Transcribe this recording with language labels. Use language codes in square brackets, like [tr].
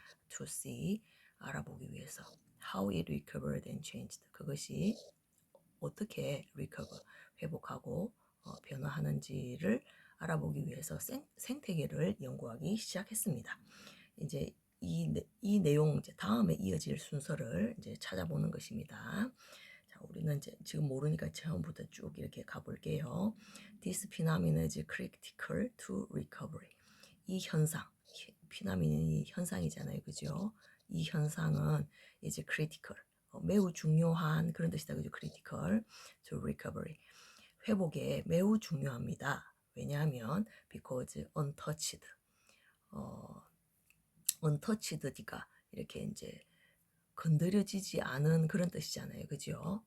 [en] To see [ko] 알아보기 위해서 [en] how it recovered and changed [ko] 그것이 어떻게 recover 회복하고 변화하는지를 알아보기 위해서 생태계를 연구하기 시작했습니다. 이제 이 내용 이제 다음에 이어질 순서를 이제 찾아보는 것입니다. 자, 우리는 이제 지금 모르니까 처음부터 쭉 이렇게 가볼게요. [en] This phenomenon is critical to recovery. [ko] 이 현상, 피나민이 현상이잖아요, 그죠? 이 현상은 이제 critical, 매우 중요한 그런 뜻이다, 그죠? [en] critical to recovery. [ko] 회복에 매우 중요합니다. 왜냐하면 [en] because untouched, [ko] untouched가 이렇게 이제 건드려지지 않은 그런 뜻이잖아요, 그죠?